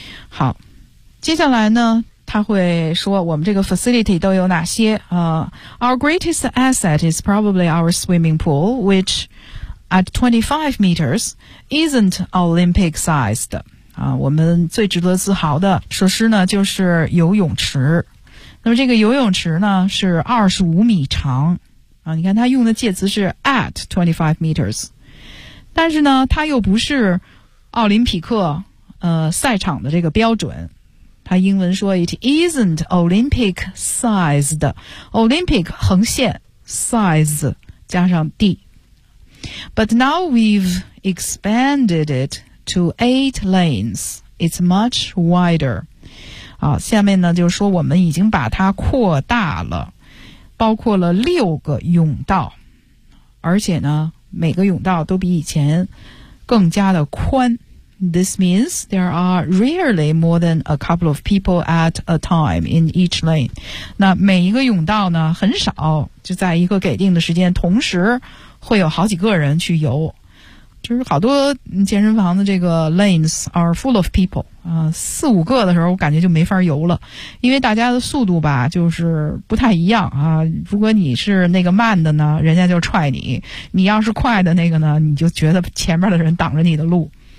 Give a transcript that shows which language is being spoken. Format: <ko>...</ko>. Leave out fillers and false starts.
<zh>好，接下来呢他会说我们这个</zh> <en>facility</en> <zh>都有哪些</zh> <en>Our greatest asset is probably our swimming pool, which at 25 meters isn't Olympic sized.</en> <zh>我们最值得自豪的设施呢就是游泳池。那么这个游泳池呢是25米长你看他用的介词是</zh> <en>at 25 meters。</en> <zh>但是呢它又不是奥林匹克赛场的这个标准。它英文说</zh> <en>it isn't Olympic sized，</en> <zh>Olympic 横线 size 加上 d。</zh> <en>But now we've expanded it to 8 lanes， it's much wider。</en> <zh>下面呢就是说我们已经把它扩大了，包括了六个泳道，而且呢每个泳道都比以前更加的宽。</zh> <en>This means there are rarely more than a couple of people at a time in each lane。</en> <zh>那每一个泳道呢很少就在一个给定的时间同时会有好几个人去游，就是好多健身房的这个</zh> <en>lanes are full of people</en> <zh>四五个的时候我感觉就没法游了，因为大家的速度吧就是不太一样如果你是那个慢的呢人家就踹你，你要是快的那个呢你就觉得前面的人挡着你的路。</zh>